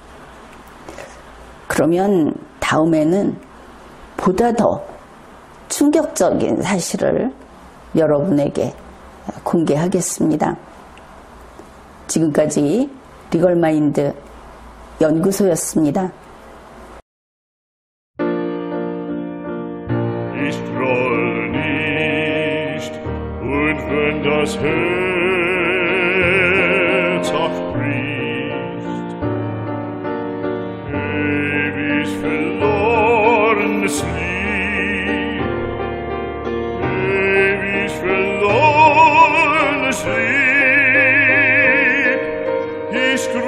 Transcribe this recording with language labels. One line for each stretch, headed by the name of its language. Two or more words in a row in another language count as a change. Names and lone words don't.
Korean: 그러면 다음에는 보다 더 충격적인 사실을 여러분에게 공개하겠습니다. 지금까지 리걸마인드 연구소였습니다.
German: Ich groll nicht, und wenn das Herz auch bricht, ewig verlorenes Lied, ewig verlorenes Lied, ich